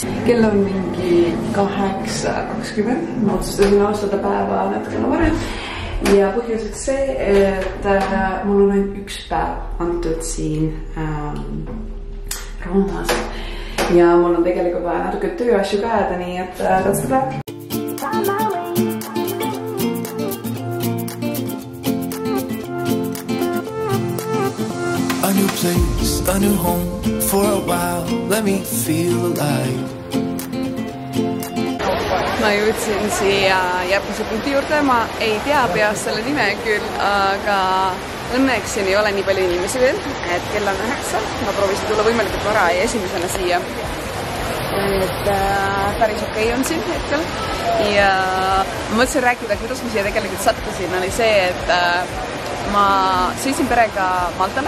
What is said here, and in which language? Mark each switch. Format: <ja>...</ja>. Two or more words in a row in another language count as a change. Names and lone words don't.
<et>Kell on mingi 8:20. Ma otsustasin alustada päeva natukene varem. Ja põhjuseks see, et mul on ainult üks päev antud siin Roomas. Ja mul on tegelikult vaja natuke tööasju ka jääda, nii et</et> <en>that's the plan. A new place, a new home for a while, let me feel alive.</en> <et>Ma jõudsin siia järgmise punkti juurde, ma ei tea peast selle nime küll, aga õnneks siin ei ole nii palju inimesi veel, et kell on 9, ma proovisin tulla võimalikult vara ja esimesena siia. Et päris okei on siin hetkel ja ma mõtlesin rääkida, kuidas ma siia tegelikult sattusin, oli see, et ma sõitsin perega Maltale.</et>